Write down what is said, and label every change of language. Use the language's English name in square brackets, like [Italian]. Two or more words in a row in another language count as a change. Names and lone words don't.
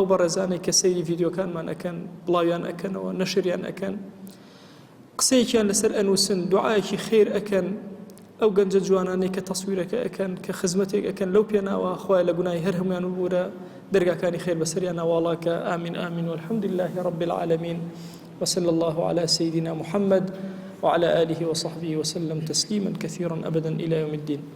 [Central Kurdish] بەڕێزانێک کە سەیری ڤیدیۆکانمان ئەەکەن بڵاویان ئەەکەنەوە نەشریان ئەەکەن قسەیەکیان لەسەر ئەنووسن دوعایەکی خێر ئەەکەن ئەو گەنجە جوانانەی کە تەسویرەکە ئەەکەن کە خزمەتێک ئەەکەن لەو پێناوە خوایە لە گوناهی هەر هەمویان ببوورە دەرگاکانی خێر بەسەریان ناواڵاکە ئامین ئامین [Arabic] والحمد لله رب العالمين وصلى الله على سيدنا محمد وعلى آله وصحبه وسلم تسليما كثيرا أبدا إلى يوم الدين